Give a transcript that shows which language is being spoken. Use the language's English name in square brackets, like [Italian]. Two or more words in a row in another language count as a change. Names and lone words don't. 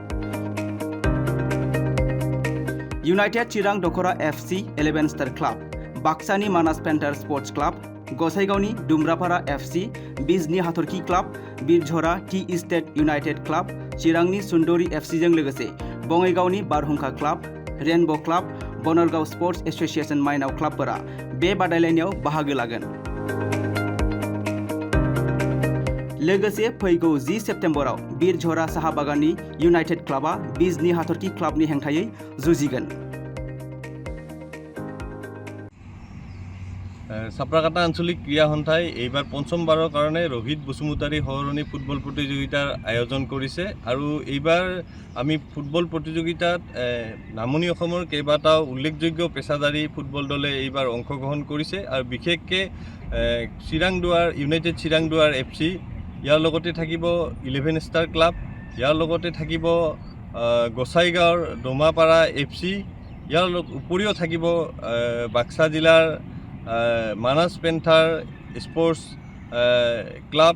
[Bodo] इउनाइटेड चिरां दखरा FC 11 स्टार क्लाब, बाक्सानि मानास पेन्टार स्पर्ट्स क्लाब, गसाइगावनि दुम्रापारा FC, बिजनी हाथरखि क्लाब, बिरझरा टी इस्टेट इउनाइटेड क्लाब, चिरांनि सुन्दरी FC जों लोगोसे बङाइगावनि बारहुंखा क्लाब, रेनबो क्लाब, बनरगाव स्पर्ट्स एसोसिएशन माइनाव क्लाबफोरा बे बादायलायनायाव बाहागो लागोन। लोगोसे फैगौ 10 सेप्तेम्बराव बिरझरा साहा बागाननि इउनाइटेड क्लाबा बिजनी हाथरखि क्लाबनि हेंथायै जुजिगोन। [Assamese] চাপ্ৰাকাটা আঞ্চলিক ক্ৰীড়া সন্থাই এইবাৰ পঞ্চমবাৰৰ কাৰণে ৰোহিত বসুমতাৰী সৰণী ফুটবল প্ৰতিযোগিতাৰ আয়োজন কৰিছে আৰু এইবাৰ আমি ফুটবল প্ৰতিযোগিতাত নামনি অসমৰ কেইবাটাও উল্লেখযোগ্য পেছাদাৰী ফুটবল দলে এইবাৰ অংশগ্ৰহণ কৰিছে আৰু বিশেষকৈ চিৰাংদুৱাৰ ইউনাইটেড চিৰাংদুৱাৰ FC, ইয়াৰ লগতে থাকিব 11 ষ্টাৰ ক্লাব, ইয়াৰ লগতে থাকিব গোসাইগাঁৱৰ ডোমাপাৰা FC, ইয়াৰ উপৰিও থাকিব বাক্সা জিলাৰ মানাস পেন্থাৰ স্পৰ্টছ ক্লাব।